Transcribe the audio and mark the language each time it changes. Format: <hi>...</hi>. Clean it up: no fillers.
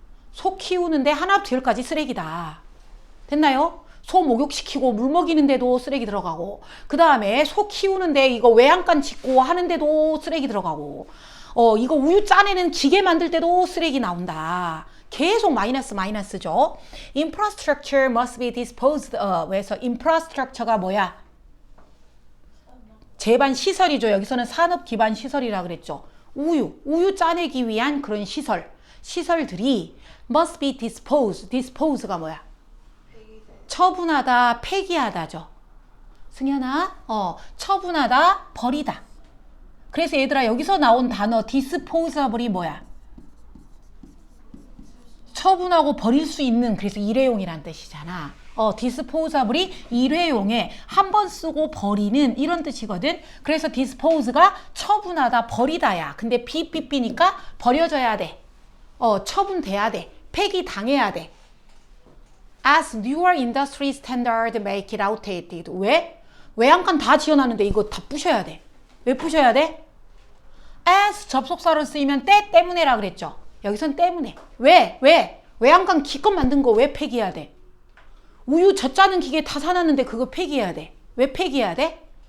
<ko>소 키우는데 하나부터 열까지 쓰레기다. 됐나요? 소 목욕시키고 물 먹이는데도 쓰레기 들어가고, 그 다음에 소 키우는데 이거 외양간 짓고 하는데도 쓰레기 들어가고, 이거 우유 짜내는 기계 만들 때도 쓰레기 나온다. 계속 마이너스죠.</ko> <en>Infrastructure must be disposed of.</en> <ko>그래서 infrastructure가 뭐야? 제반 시설이죠. 여기서는 산업 기반 시설이라 그랬죠. 우유 짜내기 위한 그런 시설들이</ko> <en>must be disposed</en> <ko>가 뭐야? 처분하다, 폐기하다죠. 승현아, 처분하다, 버리다. 그래서 얘들아 여기서 나온 단어 disposeable이 뭐야? 처분하고 버릴 수 있는, 그래서 일회용이란 뜻이잖아. disposeable이 일회용에 한 번 쓰고 버리는 이런 뜻이거든. 그래서 dispose가 처분하다, 버리다야. 근데 삐삐삐니까 버려져야 돼. 처분돼야 돼. 폐기당해야 돼.</ko> <en>As newer industry standard make it outdated.</en> <ko>왜? 외양간 다 지어놨는데 이거 다 부셔야 돼. 왜 부셔야 돼? As 접속사로 쓰이면 때문에라 그랬죠. 여기선 때문에. 왜? 외양간 기껏 만든 거 왜 폐기해야 돼? 우유 젖짜는 기계 다 사놨는데 그거 폐기해야 돼. 왜 폐기해야 돼?</ko>